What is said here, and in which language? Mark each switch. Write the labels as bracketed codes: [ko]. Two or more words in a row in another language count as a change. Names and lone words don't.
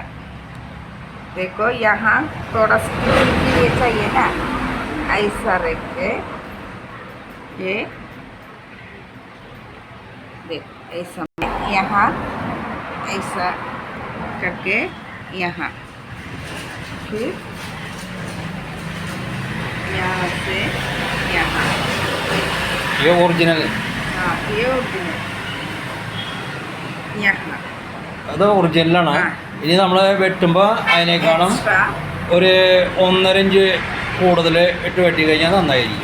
[hi] देखो यहाँ थोड़ा स्टिचिंग के लिए चाहिए ना, ऐसा रख के ये देखो ऐसा यहाँ ऐसा करके यहाँ, फिर यहाँ से यहाँ. ये ओरिजिनल. हाँ ये ओरिजिनल यहाँ. [ml] അത് ഒറിജിനലാണ്. ഇനി നമ്മൾ വെട്ടുമ്പോൾ അതിനേക്കാളും ഒരു 1.5 ഇഞ്ച് കൂടുതൽ ഇട്ട് വെട്ടി കഴിഞ്ഞാൽ നന്നായിരിക്കും.